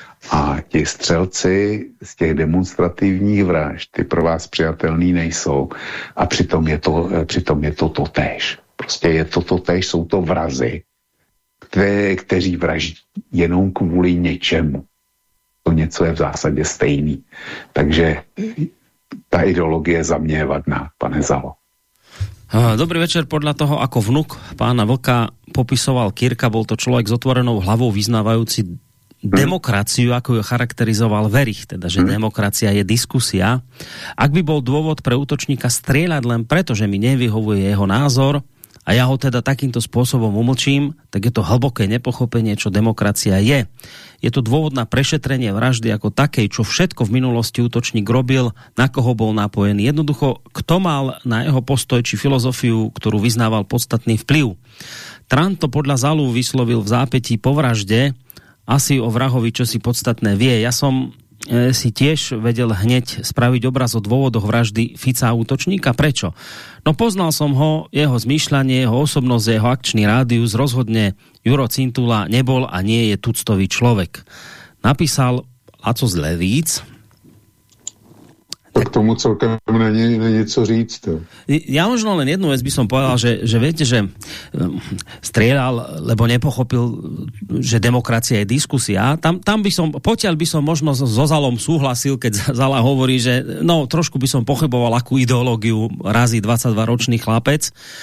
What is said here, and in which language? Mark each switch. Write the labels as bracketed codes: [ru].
[cs] A ti střelci z těch demonstrativních vražd, ty pro vás přijatelný nejsou. A přitom je to totéž. Prostě je to totéž, jsou to vrazy, kteří vraždí jenom kvůli něčemu. To něco je v zásadě stejný. Takže ta ideologie za mě je vadná, pane Zalo. [sk] Dobrý večer, podľa toho, ako vnuk pána Vlka popisoval Kirka, bol to človek s otvorenou hlavou vyznávajúci demokraciu, ako ju charakterizoval Verich, teda, že demokracia je diskusia. Ak by bol dôvod pre útočníka strieľať len preto, že mi nevyhovuje jeho názor a ja ho teda takýmto spôsobom umlčím, tak je to hlboké nepochopenie, čo demokracia je. Je to dôvod na prešetrenie vraždy ako takej, čo všetko v minulosti útočník robil, na koho bol napojený. Jednoducho, kto mal na jeho postoj či filozofiu, ktorú vyznával podstatný vplyv. Trant to podľa Zalu vyslovil v zápätí po vražde, asi o vrahovi, čo si podstatné vie. Ja som si tiež vedel hneď spraviť obraz o dôvodoch vraždy Fica a útočníka. Prečo? No poznal som ho, jeho zmýšľanie, jeho osobnosť, jeho akčný rádius, rozhodne Juro Cintula nebol a nie je tuctový človek. Napísal Laco z Levíc. [cs] K tomu celkem není co říct. [sk] Ja možno len jednu vec by som povedal, že viete, že strieľal, lebo nepochopil, že demokracia je diskusia. Tam by som, potiaľ by som možno so Zalom súhlasil, keď Zala hovorí, že no, trošku by som pochyboval, akú ideológiu razí 22-ročný chlapec.